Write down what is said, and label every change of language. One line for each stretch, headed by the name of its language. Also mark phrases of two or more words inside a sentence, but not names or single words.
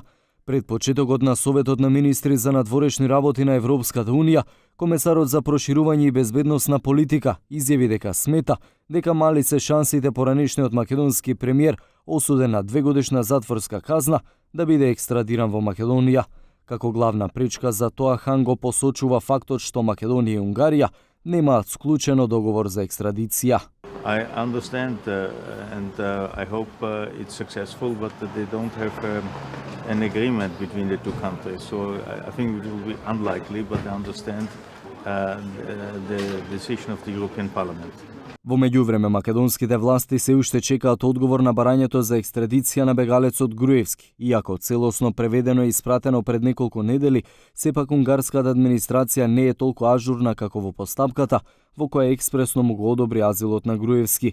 Macedonian: Пред почетокот на Советот на министри за надворешни работи на Европската Унија, комесарот за проширување и безбедносна политика изјави дека смета дека мали се шансите поранешниот македонски премиер, осуден на 2-годишна затворска казна, да биде екстрадиран во Македонија. Како главна пречка за тоа Хан го посочува фактот што Македонија и Унгарија немаат склучено договор за екстрадиција.
English: I understand and I hope it's successful, but they don't have an agreement between the two countries. So I think it will be unlikely, but I understand the decision of the European Parliament.
Macedonian: Во меѓувреме, македонските власти се уште чекаат одговор на барањето за екстрадиција на бегалецот Груевски. Иако целосно преведено и испратено пред неколку недели, сепак унгарската администрација не е толку ажурна како во постапката, во која експресно му го одобри азилот на Груевски.